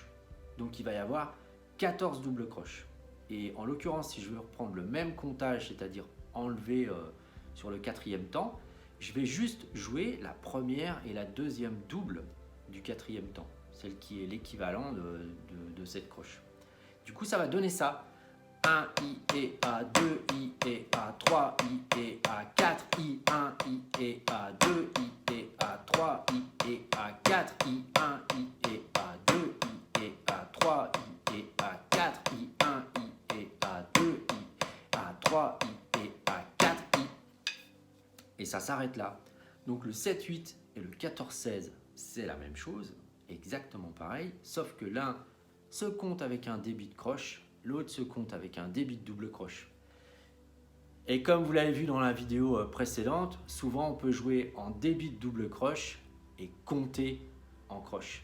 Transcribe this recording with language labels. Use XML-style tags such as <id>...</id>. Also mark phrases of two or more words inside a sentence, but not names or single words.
<fr>Donc il va y avoir 14 doubles croches. Et en l'occurrence, si je veux reprendre le même comptage, c'est-à-dire enlever sur le quatrième temps, je vais juste jouer la première et la deuxième double du quatrième temps, celle qui est l'équivalent de cette croche. Du coup, ça va donner ça. 1 I et A, 2 I et A, 3 I et A, 4 I, 1 I et A, 2 I et A, 3 I et A, 4 I, 1 I et A, 2 I et A, 3 I et A, 4 I, 1 I et A, 2 I, A, 3 I et A, 4 I. Et ça s'arrête là. Donc le 7-8 et le 14-16, c'est la même chose, exactement pareil, sauf que l'un se compte avec un débit de croche, l'autre se compte avec un débit de double croche. Et comme vous l'avez vu dans la vidéo précédente, souvent on peut jouer en débit de double croche et compter en croche.</fr>